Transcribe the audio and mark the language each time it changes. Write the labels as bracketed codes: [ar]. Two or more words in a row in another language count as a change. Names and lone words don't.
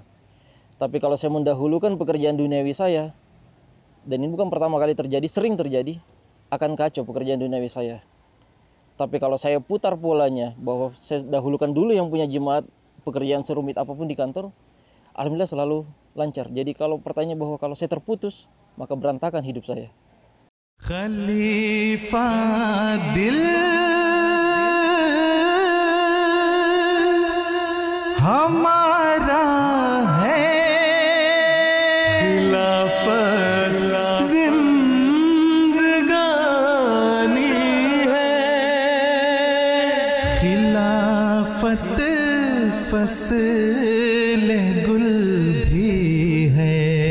[id] Tapi kalau saya mendahulukan pekerjaan duniawi saya, dan ini bukan pertama kali terjadi, sering terjadi, akan kacau pekerjaan duniawi saya. Tapi kalau saya putar polanya bahwa saya dahulukan dulu yang punya jemaat, pekerjaan serumit apapun di kantor, alhamdulillah selalu lancar. Jadi kalau pertanyaan bahwa kalau saya terputus, maka berantakan hidup saya. [ur] خلیفہ دل ہمارا ہے، خلافت زندگانی ہے، خلافت فصل گل بھی ہے.